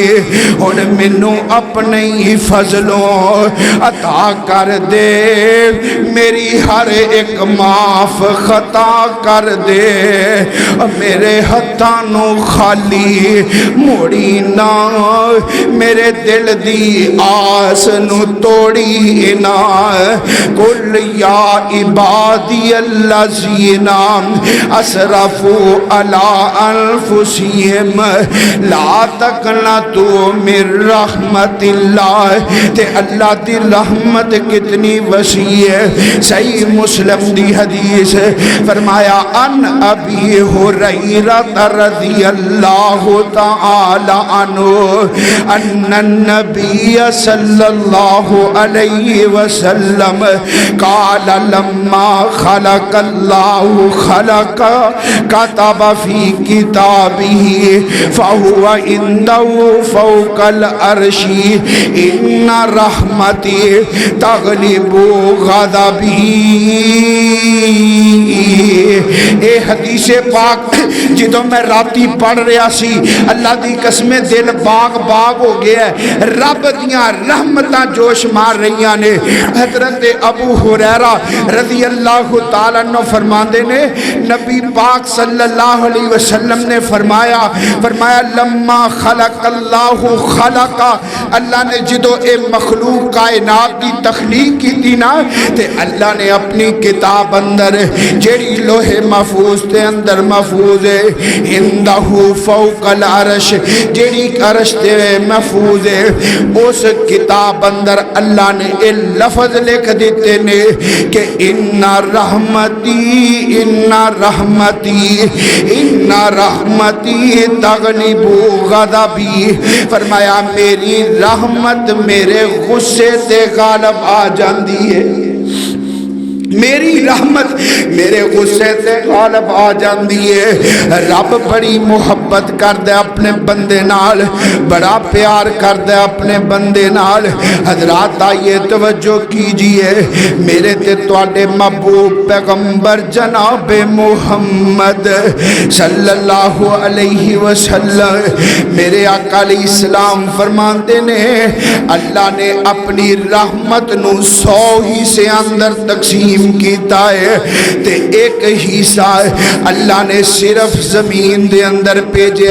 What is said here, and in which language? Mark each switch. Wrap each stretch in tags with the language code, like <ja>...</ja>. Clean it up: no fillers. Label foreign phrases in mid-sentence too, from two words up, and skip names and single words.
<pa>ہن مینوں اپنے ہی فضلوں عطا کر دے، میری ہر ایک معاف خطا کر دے، میرے ہتھاں نو خالی موڑی نہ، میرے دل دی آس نو توڑی نہ،</pa> <ar>قل یا عبادی الذین اسرفوا علی انفسہم لا تقنطوا من رحمت اللہ،</ar> <pa>تے اللہ دی رحمت کتنی وسیع ہے۔ صحیح مسلم دی حدیث فرمایا</pa> <ar>ان ابی ہریرہ رضی اللہ تعالی عنہ ان النبی صلی اللہ علیہ وسلم قال لما خلق اللہ خلق كتب في كتابه فهو عنده فوق العرش ان رحمتي تغلب غضبي.</ar> <pa>اے حدیث پاک جدوں میں راتی پڑھ رہا سی اللہ دی قسم دل باغ باغ ہو گیا ہے. رب دیاں رحمتاں جوش مار رہیاں نے. حضرت ابو ہریرہ</pa> <ar>رضی اللہ تعالیٰ عنہ</ar> <pa>فرماندے نے نبی پاک</pa> <ar>صلی اللہ علیہ وسلم</ar> <pa>نے فرمایا</pa> <ar>لما خلق اللہ خلق,</ar> <pa>اللہ نے جدو اے مخلوق کائنات کی تخلیق کی تھی نا تے اللہ نے اپنی کتاب اندر جیڑی لوح محفوظ تے اندر محفوظ ہے اندہ</pa> <ar>فوق العرش</ar> <pa>جیڑی عرش تے محفوظ ہے اس کتاب اندر اللہ نے اے لفظ لکھ دیتے نے کہ</pa> <ar>ان رحمتی تغلب غضبی.</ar> <pa>فرمایا میری رحمت میرے غصے سے غالب آ جاندی ہے, میری رحمت میرے غصے سے غالب آ جاندی ہے. رب بڑی محبت کردے اپنے بندے نال, بڑا پیار کردے اپنے بندے نال. حضرات</pa> <ur>آئیے توجہ کیجئے,</ur> <pa>میرے تے تواڈے محبوب پیغمبر جناب محمد</pa> <ar>صلی اللہ علیہ وسلم</ar> <pa>میرے آقا</pa> <ar>علیہ السلام</ar> <pa>فرماندے نے اللہ نے اپنی رحمت نو 100 حصے اندر تقسیم کیتا ہے تے ایک حصہ اللہ نے صرف زمین دے اندر بھیجیا.</pa>